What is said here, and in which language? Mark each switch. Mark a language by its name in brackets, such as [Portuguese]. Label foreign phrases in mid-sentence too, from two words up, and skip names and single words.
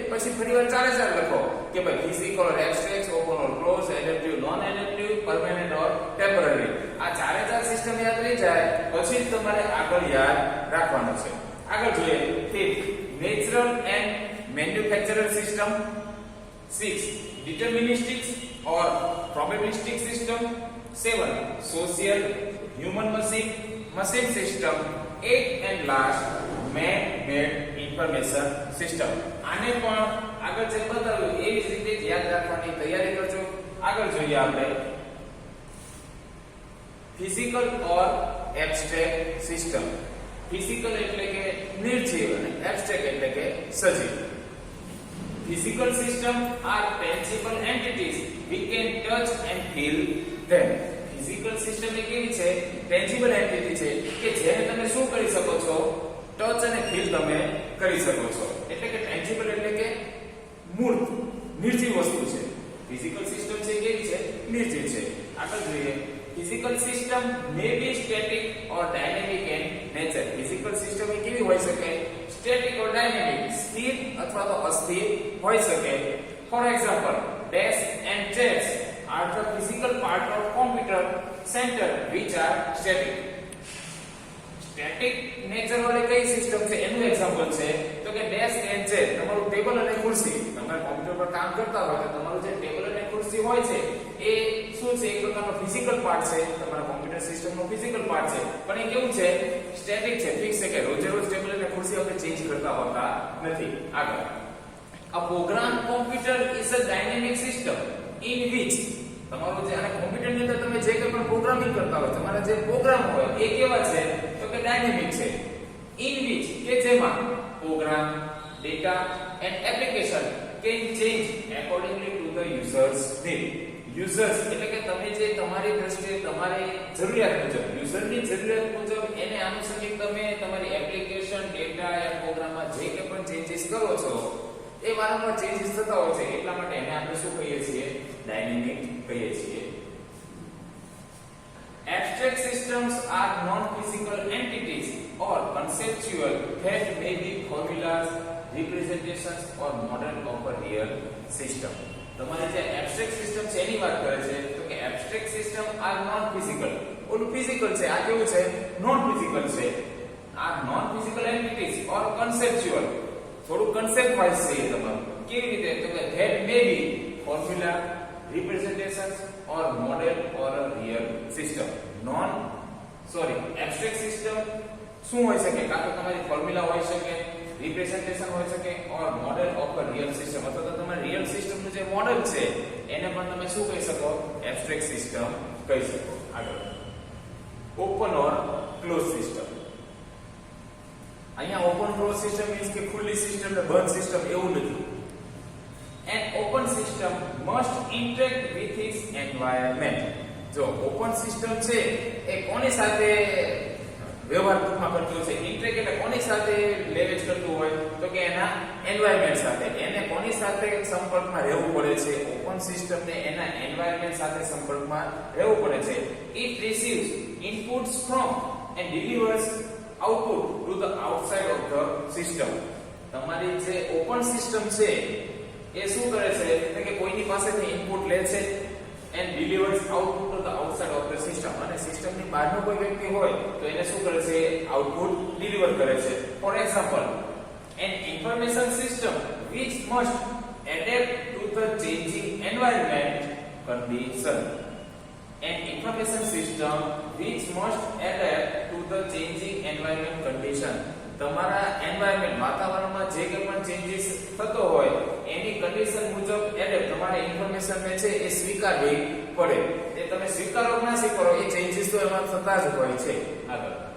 [Gujarati] પછી ફરીવાર ચારે ચાર લખો કે ભાઈ [English] physical or abstract, open or close, adaptive, non adaptive, permanent or temporary. [Gujarati] આ ચારે ચાર સિસ્ટમ યાદ રહી જાય પછી જ તમારે આગળ યાદ રાખવાનું છે. આગળ જોઈએ. [English] Fifth, natural and manufactured system. 6, deterministic or probabilistic system. 7, social, human machine system. 8 and last, man-made information system. [Gujarati] આને પણ આગળ જે બતાવ્યું એવી જ રીતે યાદ રાખવાની તૈયારી કરજો. આગળ જોઈએ આપણે [English] physical or abstract system. [Gujarati] ફિઝિકલ એટલે કે નિર્જીવ અને એબ્સ્ટ્રેક્ટ એટલે કે સજીવ. [English] Physical system are tangible entities. We can touch and feel them. Physical system [Gujarati] એ કેવી છે? [English] tangible entity [Gujarati] છે કે જેને તમે શું કરી શકો છો? ટચ અને ફીલ તમે કરી શકો છો. એટલે કે tangible એટલે કે મૂર્ત, નિર્જીવ વસ્તુ છે. [English] Physical system [Gujarati] છે કેવી છે? નિર્જીવ છે. આગળ જોઈએ. [English] Physical system may be static or dynamic in nature. Physical system [Gujarati] એ કેવી હોઈ શકે? [English] static or dynamic, [Gujarati] સ્થિર અથવા તો અસ્થિર હોઈ શકે. [English] For example, desks and chairs are the physical part of computer center which are static. static nature [Gujarati] વાળી કઈ સિસ્ટમ છે એનું એક્ઝામ્પલ છે તો કે [English] desk and chair. [Gujarati] તમારું ટેબલ અને ખુરશી, તમે કોમ્પ્યુટર પર કામ કરતા હોય તો તમારું જે ટેબલ અને ખુરશી હોય છે એ શું છે? એક પ્રકારનો [English] physical part [Gujarati] છે. તમારા કોમ્પ્યુટર સિસ્ટમનો [English] physical part [Gujarati] છે, પણ એ કેવું છે? સ્ટેટિક છે, ફિક્સ છે કે રોજે રોજ ટેબલ અને ખુરશી આપણે ચેન્જ કરતા હોતા નથી. આગળ, [English] a program computer is a dynamic system in which [Gujarati] તમારું જે આને કોમ્પ્યુટરની અંદર તમે જે કંઈ પણ પ્રોગ્રામિંગ કરતા હોય, તમારા જે પ્રોગ્રામ હોય એ કેવા છે? તો કે ડાયનેમિક છે. [English] in which [Gujarati] કે જેમાં [English] program, data and application can change accordingly to the users need. [Gujarati] યુઝર્સ એટલે કે તમે જે તમારી દ્રષ્ટિએ તમારી જરૂરિયાત મુજબ, યુઝરની જરૂરિયાત મુજબ એને અનુસરીને તમે તમારી એપ્લિકેશન, ડેટા યા પ્રોગ્રામમાં જે કંઈ પણ ચેન્જીસ કરો છો એ વારંવાર ચેન્જીસ થતા હોય છે. એટલા માટે એને આપણે શું કહીએ છીએ? ડાયનેમિક કહીએ છીએ. [English] Abstract systems are non-physical entities or conceptual that may be formulas, representations or model of a real system. [Gujarati] તમારે જે [English] abstract system [Gujarati] છે એની વાત કરે છે તો કે [English] abstract system are non physical. [Gujarati] ઓલું ફિઝિકલ છે, આ કેવું છે? [English] non physical [Gujarati] છે. [English] are non-physical entities or conceptual [Gujarati] થોડું [English] concept wise [Gujarati] છે તમારું કેવી રીતે તો કે [English] that may be formula representations or model or a real system abstract system [Gujarati] શું હોઈ શકે કાં તો તમારી ફોર્મ્યુલા હોઈ શકે રિપ્રેઝન્ટેશન હોઈ શકે [English] or model of a real system [Gujarati] અથવા તો તમારી રિયલ સિસ્ટમ નું જે મોડેલ છે એને પણ તમે શું કહી શકો [English] abstract system [Gujarati] કહી શકો આગળ [English] open or close [Gujarati] સિસ્ટમ અહીંયા [English] open close system means [Gujarati] કે ખુલ્લી સિસ્ટમ ને બંધ સિસ્ટમ એવું નથી [English] an open system must interact with its environment [Gujarati] જો [English] open system [Gujarati] છે એ કોની સાથે વ્યવહાર ટૂંકમાં કરતું છે ઇન્ટરેક્ટ એટલે કોની સાથે લેવેજ કરતું હોય તો કે એના એન્વાયરમેન્ટ સાથે એને કોની સાથે સંપર્કમાં રહેવું પડે છે [English] open system [Gujarati] ને એના એન્વાયરમેન્ટ સાથે સંપર્કમાં રહેવું પડે છે [English] it receives inputs from and delivers output to the outside of the system [Gujarati] તમારી જે [English] open system [Gujarati] છે એ શું કરે છે કે કોઈની પાસેથી ઇનપુટ લે છે [English] and delivers output to the outside of the system [Gujarati] અને સિસ્ટમની બહારનો કોઈ વ્યક્તિ હોય તો એને શું કરે છે [English] output deliver [Gujarati] કરે છે [English] for example an information system which must adapt to the changing environment condition an information system which must adapt to the changing environment condition [Gujarati] તમારા એન્વાયરમેન્ટ વાતાવરણમાં જે કંઈ પણ ચેન્જીસ થતો હોય એની કન્ડિશન મુજબ એડેપ્ટ તમારે ઇન્ફોર્મેશન ને છે એ સ્વીકારવી પડે એ તમે સ્વીકારો ના સ્વીકારો એ ચેન્જીસ તો એમાં થતા જ હોય છે આગળ